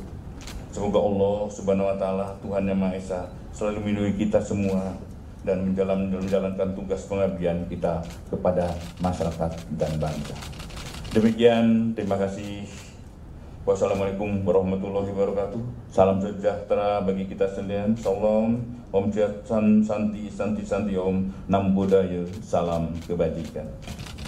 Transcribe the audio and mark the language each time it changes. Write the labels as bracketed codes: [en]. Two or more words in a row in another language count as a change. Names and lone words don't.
[id] Semoga [ar] الله سبحانه وتعالى, [id] Tuhan Yang Maha Esa, selalu melindungi kita semua dan menjalankan tugas pengabdian kita kepada masyarakat dan bangsa. Demikian, terima kasih. [ar] والسلام عليكم ورحمة الله وبركاته. [id] Salam sejahtera bagi kita sekalian. Salam, [sa] ॐ शान्ति शान्ति शान्ति, [pi] ओं नमो बुद्धाय, [id] salam kebajikan.